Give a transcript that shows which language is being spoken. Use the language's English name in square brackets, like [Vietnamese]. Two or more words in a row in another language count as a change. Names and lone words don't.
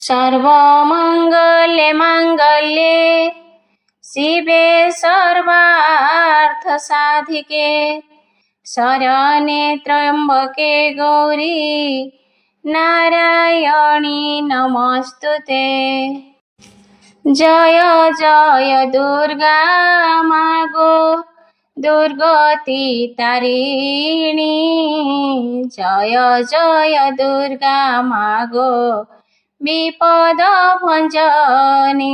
[Sanskrit] सर्वमङ्गले माङ्गल्ये शिवे सर्वार्थसाधिके शरण्ये त्र्यम्बके गौरी नारायणी नमस्तुते। [Bangla] জয় জয় দুর্গা মা গো দুর্গতি তারিণী। জয় জয় দুর্গা মা গো বিপদ ভঞ্জনী।